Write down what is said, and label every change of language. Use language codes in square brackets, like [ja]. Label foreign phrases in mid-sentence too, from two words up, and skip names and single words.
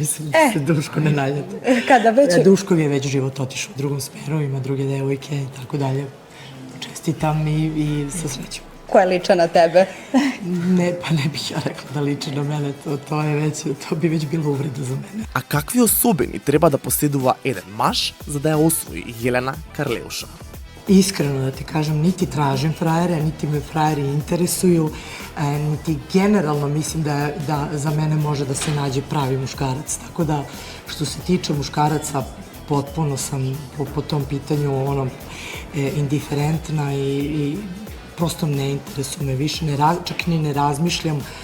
[sr] Mislim da se Duško ne naljete. Duškov je već život otišao u drugom smeru, ima druge devojke i tako dalje. Čestitam i sa srećom. Ko je liča na tebe? Ne, pa ne bih ja rekla da liči na mene, to bi već bilo uvreda za mene. [mk] A какви особени треба да поседува еден маж за да ја освои Јелена Карлеуша? [sr] Iskreno da ti kažem, niti tražim frajere, niti me frajeri interesuju, niti generalno mislim da za mene može da se nađe pravi muškarac. Tako da, što se tiče muškaraca, potpuno sam po tom pitanju indiferentna i prosto ne interesuje me više, čak ni ne razmišljam.